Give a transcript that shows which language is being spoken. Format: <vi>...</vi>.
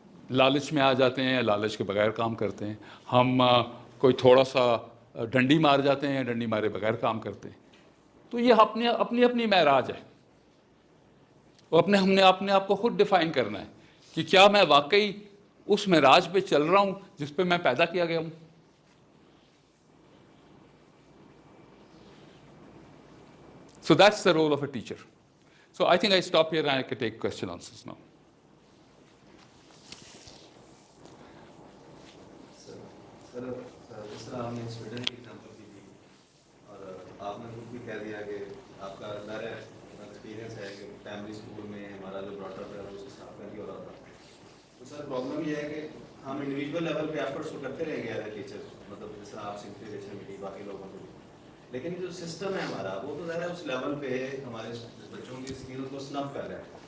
<ur>لالچ میں آ جاتے ہیں, لالچ کے بغیر کام کرتے ہیں. ہم کوئی تھوڑا سا ڈنڈی مار جاتے ہیں, ڈنڈی مارے بغیر کام کرتے ہیں. تو یہ اپنی اپنی معراج ہے, اور ہم نے اپنے آپ کو خود ڈیفائن کرنا ہے کہ کیا میں واقعی اس معراج پہ چل رہا ہوں جس پہ میں پیدا کیا گیا ہوں.</ur> <en>So that's the role of a teacher. So I think I stop here and I can take question answers now.</en> <ur>سر جس طرح آپ نے اسویڈن کی ایگزامپل دی تھی اور آپ نے خود بھی کہہ دیا کہ آپ کا ظاہر ایکسپیرینس ہے کہ پرائمری اسکول میں ہمارا جو براٹ اپ ہے وہ اس حساب کا ہی ہو رہا تھا. تو سر پرابلم یہ ہے کہ ہم انڈیویجول لیول پہ ایفرٹس تو کرتے رہیں گے</ur> <en>as a teacher,</en> <ur>مطلب جس طرح آپ سے انسپریشن ملی باقی لوگوں کو, لیکن جو سسٹم ہے ہمارا وہ تو ظاہر ہے اس لیول پہ ہمارے بچوں کی اسکل کو سنپ کر رہا ہے.</ur>